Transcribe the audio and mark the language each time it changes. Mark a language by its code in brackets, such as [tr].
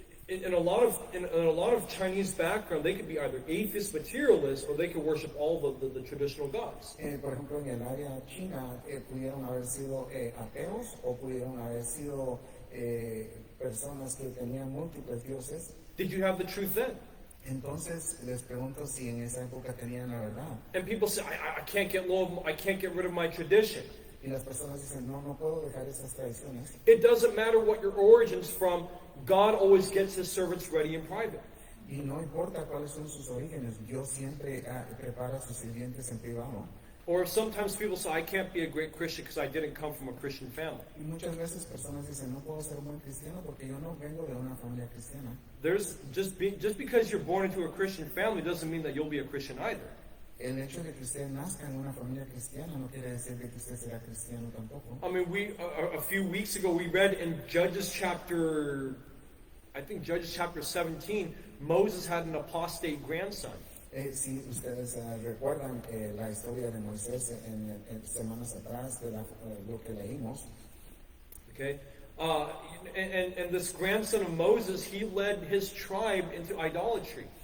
[en] In a lot of Chinese background, they could be either atheist materialists or they could worship all the traditional gods. [es] Por ejemplo, en el área china pudieron haber sido ateos o pudieron haber sido personas que tenían múltiples dioses. [en] Did you have the truth then? [es] Entonces les pregunto si en esa época tenían la verdad. [en] And people say, I can't get rid of my tradition. [es] Y las personas dicen, no puedo dejar esas tradiciones. [en] It doesn't matter what your origin's from. God always gets his servants ready in private. [es] Y no importa cuáles son sus orígenes, Dios siempre prepara a sus sirvientes en privado. [en] Or sometimes people say, I can't be a great Christian because I didn't come from a Christian family. [es] Y muchas veces personas dicen, no puedo ser un buen cristiano porque yo no vengo de una familia cristiana. [en] There's just because you're born into a Christian family doesn't mean that you'll be a Christian either. [es] El hecho de que usted nazca en una familia cristiana no quiere decir que usted será cristiano tampoco. [en] I mean, a few weeks ago we read in Judges chapter 17, Moses had an apostate grandson. [es] Si ustedes recuerdan la historia de Moisés en semanas atrás de lo que leímos, [en] Okay, and this grandson of Moses, he led his tribe into idolatry.